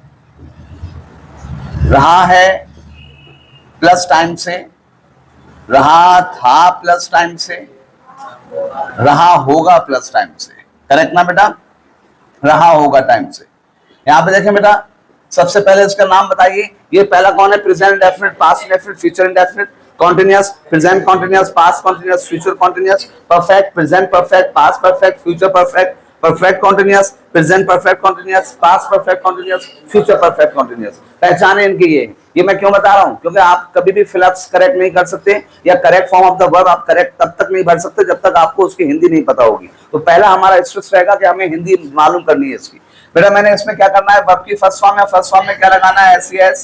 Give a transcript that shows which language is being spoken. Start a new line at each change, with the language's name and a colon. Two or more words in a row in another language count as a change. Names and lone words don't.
Hindi: रहा है
English: plus time
Hindi: से, रहा था
English: plus time
Hindi: से, रहा होगा
English: plus time
Hindi: से। करेक्ट ना बेटा? रहा होगा टाइम से। यहां पे देखें बेटा, सबसे पहले इसका नाम बताइए। ये पहला कौन है,
English: present indefinite, past indefinite, future indefinite. continuous, present continuous, past continuous, future continuous, perfect, present perfect, past perfect, future perfect, perfect continuous, present perfect continuous, past perfect continuous, future perfect continuous।
Hindi: पहचाने इनकी ये मैं क्यों बता रहा हूं, क्योंकि आप कभी भी
English: fill-ups correct
Hindi: नहीं कर सकते या
English: correct form of the verb
Hindi: आप करेक्ट तब तक नहीं भर सकते जब तक आपको उसकी हिंदी नहीं पता होगी। तो पहला हमारा स्ट्रेस रहेगा कि हमें हिंदी मालूम करनी है इसकी। बेटा मैंने इसमें क्या करना है, वर्ब की
English: first form
Hindi: या
English: first form
Hindi: में क्या लगाना है, एस।